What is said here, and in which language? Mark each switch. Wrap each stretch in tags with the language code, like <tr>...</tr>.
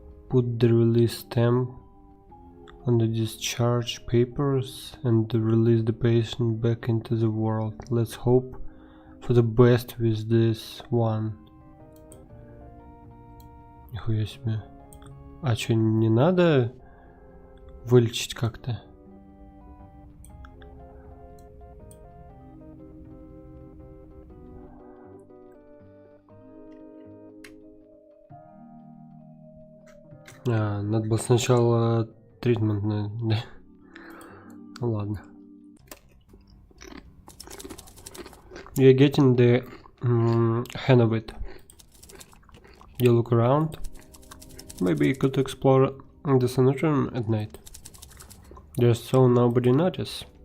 <en>Put the release stamp on the discharge papers and release the patient back into the world. Let's hope for the best with this one.</en> <ru>Нихуя себе. А чё, не надо вылечить как-то? Надо было сначала тритмент, да? Ну ладно.</ru> <en>You're getting the hang of it. You look around. Maybe you could explore the Sanatorium at night. Just so nobody notices.</en>